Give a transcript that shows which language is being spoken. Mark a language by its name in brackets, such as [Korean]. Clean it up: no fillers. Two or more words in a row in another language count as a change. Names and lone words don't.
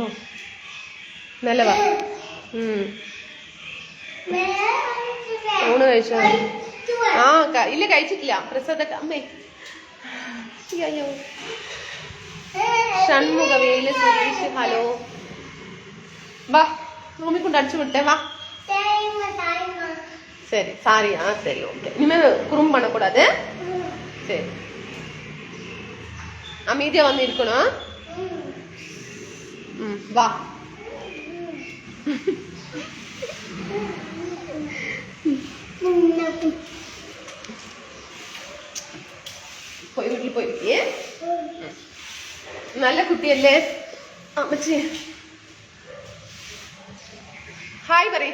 [Malayalam] നല്ല വാ. ഊണ് കഴിച്ചോ? ഇല്ല കഴിച്ചിട്ടില്ല. പ്രസാദ അമ്മേ. അയ്യോ. ഷൺമുഖവേല് സുരേഷ് ഹലോ. വാ റൂമിൽ കൊണ്ട് അടിച്ചു വിട്ടേ. [Tamil] വാ சரி சாரி. சரி ஓகே. இனிமேல் குறும்பு பண்ணக்கூடாது. சரி அமைதியா வந்து இருக்கணும். வா. [Malayalam] പോയി വീട്ടിൽ പോയിരിക്കേ. നല്ല കുട്ടിയല്ലേ അമ്മച്ചി? ഹായ് പറയും.